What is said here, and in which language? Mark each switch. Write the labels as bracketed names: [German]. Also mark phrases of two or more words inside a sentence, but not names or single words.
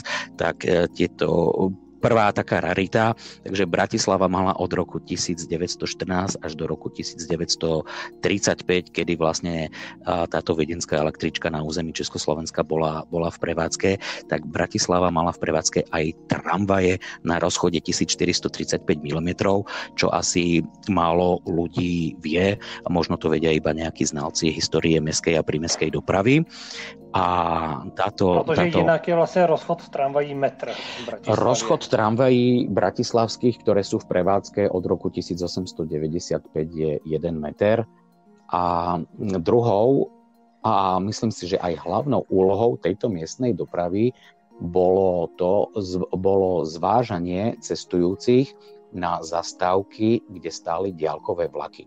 [Slovak] Tak tieto prvá taká rarita, takže Bratislava mala od roku 1914 až do roku 1935, kedy vlastne táto viedenská električka na území Československa bola v prevádzke, tak Bratislava mala v prevádzke aj tramvaje na rozchode 1435 mm, čo asi málo ľudí vie, a možno to vedia iba nejakí znalci histórie mestskej a prímestskej dopravy. [Czech] Protože jinak je vlastně rozchod tramvají metr v Bratislavě. [Slovak] Rozchod tramvají bratislavských, ktoré sú v prevádzke od roku 1895, je 1 meter. A druhou, a myslím si, že aj hlavnou úlohou tejto miestnej dopravy bolo zvážanie cestujúcich na zastávky, kde stáli diaľkové vlaky.